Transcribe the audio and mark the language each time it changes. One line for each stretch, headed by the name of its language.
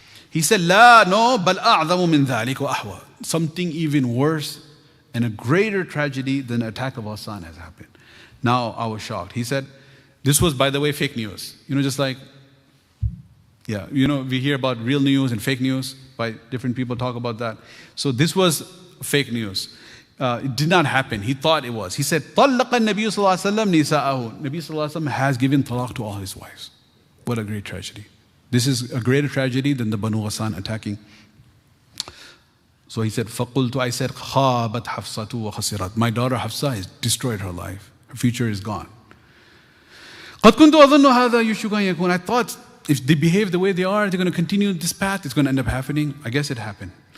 English: He said, La, no,
Arabic: bal a'zamu min dhalik wa ahwa.
English: Something even worse and a greater tragedy than the attack of Ghassan has happened. Now I was shocked. He said, this was, by the way, fake news. Just like, we hear about real news and fake news, by different people talk about that. So this was fake news. It did not happen. He thought it was. He said,
Arabic: طَلَّقَ النَّبِيُّ صَلَّى اللَّهُ عَلَيْهِ وَسَلَّمْ نِسَاءَهُ.
English: Nabi sallallahu alaihi wasallam has given talaq to all his wives. What a great tragedy. This is a greater tragedy than the Banu Ghassan attacking. So he said,
Arabic: فَقُلْتُ.
English: I said,
Arabic: خَابَتْ حَفْصَةُ وَخَسِرَتْ.
English: My daughter Hafsa has destroyed her life. Her future is gone.
Arabic: قَدْ كُنْتُ أَظُنُّ هَذَا يُشْكُ أَنْ يَكُونَ.
English: I thought if they behave the way they are, they're going to continue this path. It's going to end up happening. I guess it happened.